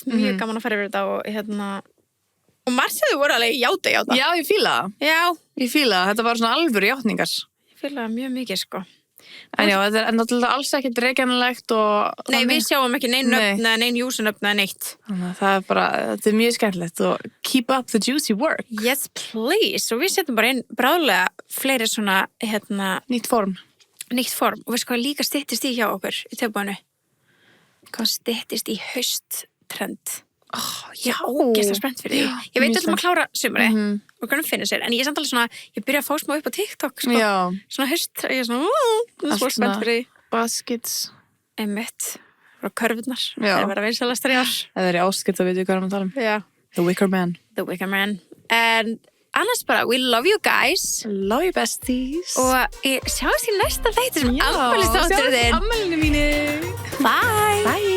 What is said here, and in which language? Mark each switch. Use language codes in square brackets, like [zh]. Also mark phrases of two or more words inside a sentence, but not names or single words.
[is] Mjög gaman að fara yfir þetta og, og margir voru alveg játa. Já, ég fíla það. Já. Ég fíla það. Þetta var svona alvöru játningar. Ég fíla það mjög mikið, sko. En já, þetta er náttúrulega alls ekkert reikjanlegt og... Nei, við sjáum ekki neinn nöfn eða neinn júsunöfn eða neitt. Þannig að það er bara, þetta er mjög skemmtilegt og [en] keep up the juicy work. Yes, please. [is] Og við setjum bara inn bráðlega fleiri svona, Nýtt form. Og veistu hvað líka styttist í hjá okkur í tilbúinu? Hvað styttist í hausttrend? Ég er ógeðslega spennt fyrir því. Ég veit alltaf að klára sumari og hvernig finna sér, en ég er samt alveg svona, ég byrja að fá smá upp á TikTok, sko. Já. Svona haust, ég er svona, svo spennt fyrir því. Baskets. Einmitt. Frá körfurnar. Já. Það er vera vinsalastar í ár. Það er í áskipt að við hvað erum að tala um. Já. The Wicker Man. En annars bara, [en] we love you guys. Love you besties. [is] Og sjáumst í næsta þætti sem afmælistátturinn. Sjáumst afmælinu mínu. Bye.